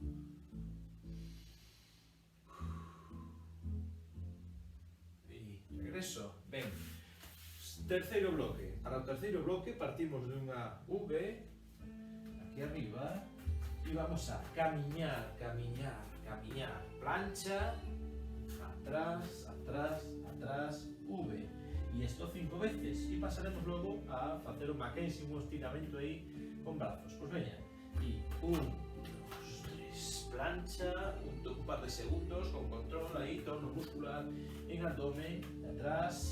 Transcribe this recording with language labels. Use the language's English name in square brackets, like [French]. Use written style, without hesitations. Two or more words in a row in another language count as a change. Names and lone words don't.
[Galician] E regreso. Ben. Terceiro bloque. Para o terceiro bloque partimos dunha V aquí arriba e vamos a camiñar, camiñar, camiñar. Plancha, atrás, atrás, atrás, V. [Spanish] Y esto 5 veces. Y pasaremos luego a hacer un Mackenzie, un estiramiento ahí con brazos. Pues venga. Y 1, 2, 3. Plancha, un par de segundos con control ahí, tono muscular en abdomen, atrás.